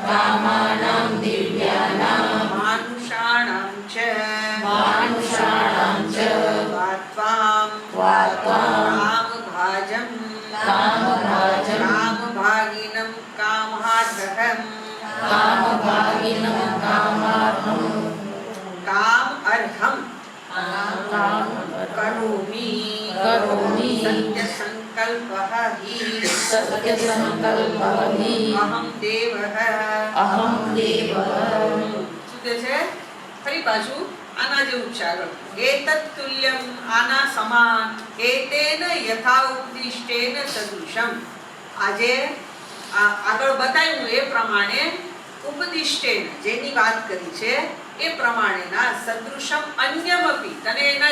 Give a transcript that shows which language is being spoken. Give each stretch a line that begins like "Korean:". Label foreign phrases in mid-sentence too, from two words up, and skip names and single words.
Sanskrit: मानुषाणां च कामभागिनं कामार्हं काम अर्हं करोमि सत्यसंकल्पः हि अहं देवः
Gujarati: શું કહે છે ફરી પાછું આના જેવું છે આગળ એતત્તુલ્યં આના સમાન
Sanskrit: एतेन यथा उपदिष्टेन सदृशम्
Gujarati: આજે આગળ બતાવ્યું એ પ્રમાણે ઉપદિષ્ટેન જેની વાત કરી છે એ પ્રમાણેના
Sanskrit: सदृशम् अन्यमपि
Gujarati: તને એના